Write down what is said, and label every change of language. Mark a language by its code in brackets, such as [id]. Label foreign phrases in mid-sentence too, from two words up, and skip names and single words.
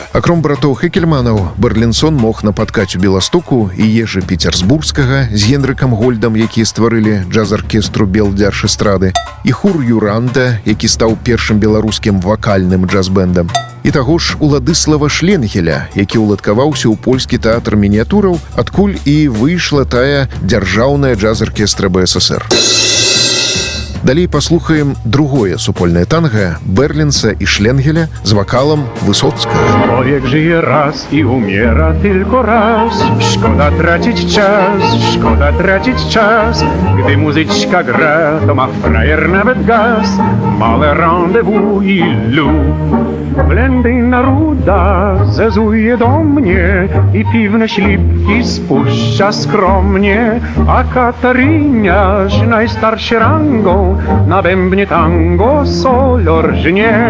[be] Акром братоў Хекельманаў, Берлінсон мог напаткаць у Беластоку і Ежы Піцерсбургскага з Генрыкам Гольдам, якія стварылі джаз-аркестру Белдзярж-эстрады, і Хур Юранда, які стаў першым беларускім вакальным джаз-бэндам, і таго ж Уладыслава Шленгеля, які ўладкаваўся ў польскі тэатр мініятураў, адкуль і выйшла тая дзяржаўная джаз-аркестра БССР. Далей паслухаем другое супольнае танга Берлинса и Шленгеля з вокалом Высоцкого. [pl] Człowiek żyje raz i umiera tylko raz. Szkoda tracić czas. Gdy muzyczka gra, to ma frajer nawet gaz. Małe rendezvous i Blendy naruda zezuje do mnie i piwne ślipki spuszcza skromnie, a Kataryniarz najstarszy rangą na bębnie tango solo rżnie.